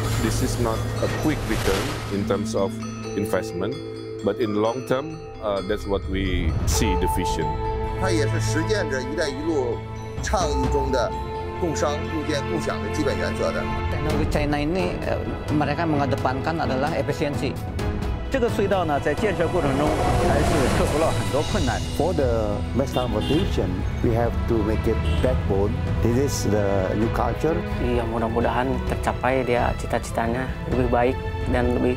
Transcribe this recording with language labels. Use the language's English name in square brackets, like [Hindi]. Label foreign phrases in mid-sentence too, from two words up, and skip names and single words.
[English] this is not a quick return in terms of investment, but in the long term, that's what we see the vision. [Chinese] 它也是实践着"一带一路"倡议中的共商、共建、共享的基本原则的。 [Indonesian] Teknologi China ini mereka mengedepankan adalah efisiensi. [Chinese] 这个隧道呢，在建设过程中还是克服了很多困难。 [English] For the mass transportation, we have to make it backbone. This is the new culture. [Indonesian] Ya mudah-mudahan tercapai dia cita-citanya lebih baik dan lebih.